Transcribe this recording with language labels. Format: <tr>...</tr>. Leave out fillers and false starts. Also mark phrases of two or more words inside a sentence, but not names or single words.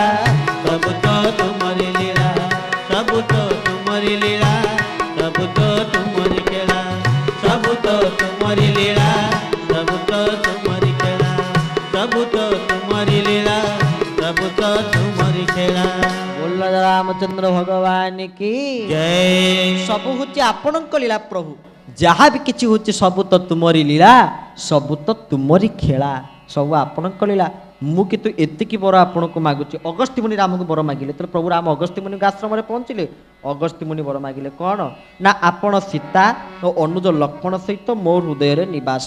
<hi>सब तो तुमरी लीला सब तो तुमरी लीला सब तो तुमरी खेला सब तो तुमरी लीला सब तो तुमरी खेला सब तो तुमरी लीला सब तो तुमरी खेला बोल रामचंद्र भगवान की जय</hi> <or>ସବୁ ହଉଛି ଆପଣଙ୍କ ଲୀଳା ପ୍ରଭୁ ଯାହା ବି କିଛି ହଉଛି ସବୁ ତ ତୁମରି ଲୀଳା ସବୁ ତ ତୁମରି ଖେଳା ସବୁ ଆପଣଙ୍କ ଲୀଳା ମୁଁ କିନ୍ତୁ ଏତିକି ବର ଆପଣଙ୍କୁ ମାଗୁଛି ଅଗସ୍ତ୍ୟ ମୁନି ରାମକୁ ବର ମାଗିଲେ ତେଣୁ ପ୍ରଭୁ ରାମ ଅଗସ୍ତ୍ୟ ମୁନିଙ୍କ ଆଶ୍ରମରେ ପହଞ୍ଚିଲେ ଅଗସ୍ତ୍ୟ ମୁନି ବର ମାଗିଲେ କ'ଣ ନା ଆପଣ ସୀତା ଓ ଅନୁଜ ଲକ୍ଷ୍ମଣ ସହିତ ମୋ ହୃଦୟରେ ନିବାସ</or>